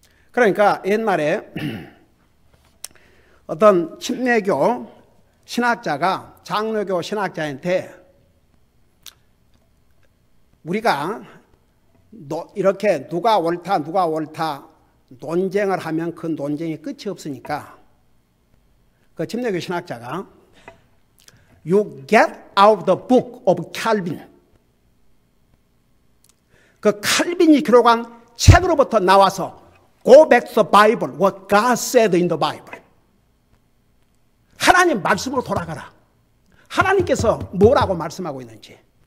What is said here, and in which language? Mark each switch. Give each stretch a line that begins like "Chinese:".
Korean: 그러니까 옛날에 어떤 침례교 신학자가 장로교 신학자한테 우리가 이렇게 누가 옳다 논쟁을 하면 그 논쟁이 끝이 없으니까 그 침례교 신학자가
English: You get out the book of Calvin.
Korean: 그 칼빈이 기록한 책으로부터 나와서
English: Go back to the Bible, what God said in the Bible.
Korean: 하나님 말씀으로 돌아가라. 하나님께서 뭐라고 말씀하고 있는지.